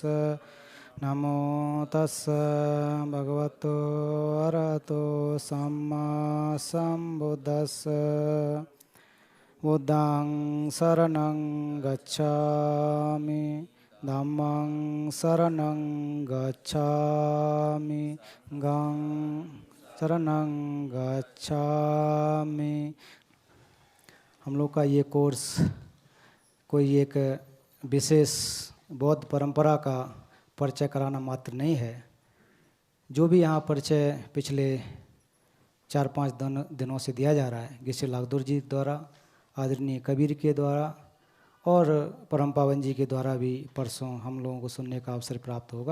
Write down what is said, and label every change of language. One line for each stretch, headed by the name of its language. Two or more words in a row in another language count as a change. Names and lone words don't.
Pali: नमो तस्स भगवतो अरहतो सम्मा संबुद्दस्स। बुद्धं शरणं गच्छामि, धम्मं शरणं गच्छामि, गं शरणं गच्छामि।
Hindi: हम लोग का ये कोर्स कोई एक विशेष बौद्ध परंपरा का परिचय कराना मात्र नहीं है। जो भी यहाँ परिचय पिछले 4-5 दिनों से दिया जा रहा है, गिसे लागदुर जी द्वारा, आदरणीय कबीर के द्वारा और परम पावन जी के द्वारा भी परसों हम लोगों को सुनने का अवसर प्राप्त होगा।